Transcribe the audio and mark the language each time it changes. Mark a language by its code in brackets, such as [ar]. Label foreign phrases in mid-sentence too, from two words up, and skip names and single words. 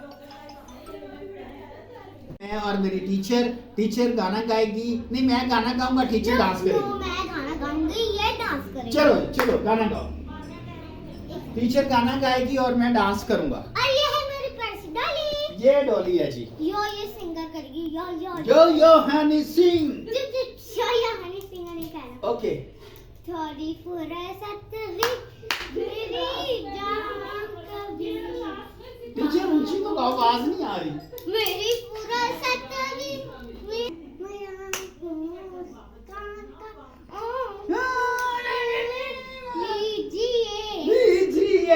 [hi] मैं और मेरी टीचर गाना गाएगी। नहीं मैं गाना गाऊंगा, टीचर डांस करेगी। मैं गाना गाऊंगी, ये डांस करेगी। चलो चलो गाना गाओ। टीचर गाना गाएगी और मैं डांस करूंगा। और ये है मेरी पर्स डॉली। ये डॉली है जी। यो ये सिंगर करेगी। यो यो यो यो हनी सिंह। यो हनी सिंगर नहीं कहना। ओके। थोड़ी फुर्सत मेरी जान कभी। टीचर ऊंची तो आवाज नहीं आ रही। मेरी फुर्सत लीजिए